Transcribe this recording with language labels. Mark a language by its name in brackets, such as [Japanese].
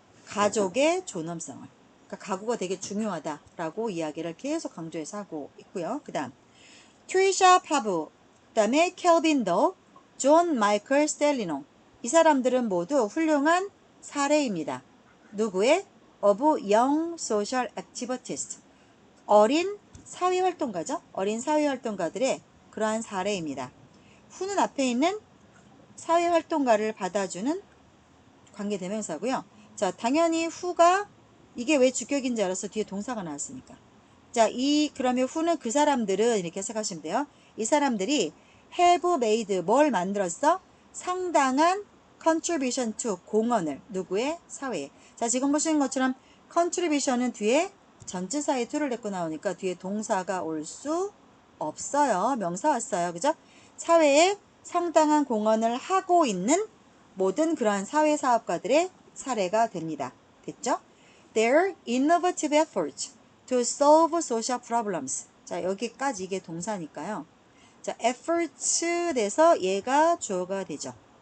[Korean] 가족의 존엄성을. 그러니까 가구가 되게 중요하다라고 이야기를 계속 강조해서 하고 있고요. 그다음 트리샤 파브, 그다음에 켈빈 더, 존 마이클 스텔리노. 이 사람들은 모두 훌륭한 사례입니다. 누구의? [English] of young social activists. [Korean] 어린 사회활동가죠. 어린 사회활동가들의 그러한 사례입니다. 후는 앞에 있는 사회활동가를 받아주는 관계대명사고요. 자, 당연히 후가 이게 왜 주격인지 알아서 뒤에 동사가 나왔으니까. 자, 그러면 후는 그 사람들은 이렇게 해석하시면 돼요. 이 사람들이 [English] have made [Korean] 뭘 만들었어? 상당한 contribution to 공헌을 누구의? 사회에. 자, 지금 보시는 것처럼 contribution은 뒤에 전치사에 to를 냈고 나오니까 뒤에 동사가 올 수 없어요. 명사 왔어요. 그죠? 사회에 상당한 공헌을 하고 있는 모든 그러한 사회사업가들의 사례가 됩니다. 됐죠? [English] Their innovative efforts to solve social problems. [Korean] 자, 여기까지 이게 동사니까요. 자, efforts 돼서 얘가 주어가 되죠.